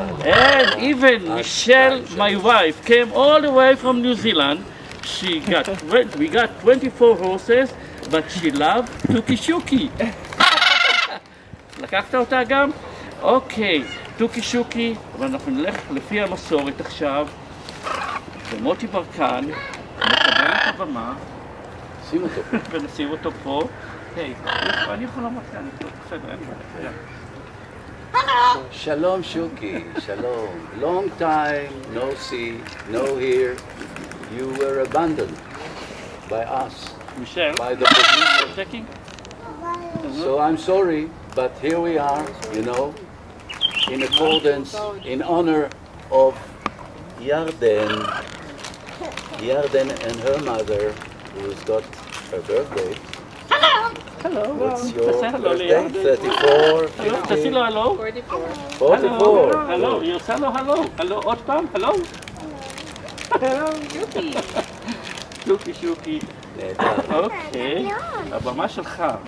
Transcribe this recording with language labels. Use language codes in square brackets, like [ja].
[en] And even Michelle, my wife, came all the way from New Zealand. We got 24 horses, but she loved Tukey Shuki. [he] לקחת אותה גם? אוקיי, Tukey Shuki, ואנחנו נלך לפי המסורת עכשיו. ומוטי ברקן מקבל את הבמה. שים אותו. ונשים אותו פה. היי, אני יכול לומר כאן, בסדר, אין בעיה. [en] Shalom Shuki, shalom. Long time no see, no hear. You were abandoned by us, Michelle, by the Brazilians. checking? So I'm sorry, but here we are, you know, in accordance, in honor of Yarden and her mother, who's got her birthday. Hello. What's your Say hello, birthday? Leah. 34, Hello, 50? [he] תעשי לו hello. 44. Hello, היא עושה לו hello. Hello, עוד פעם, hello. שוקי, שוקי. נהדר. אוקיי, הבמה שלך.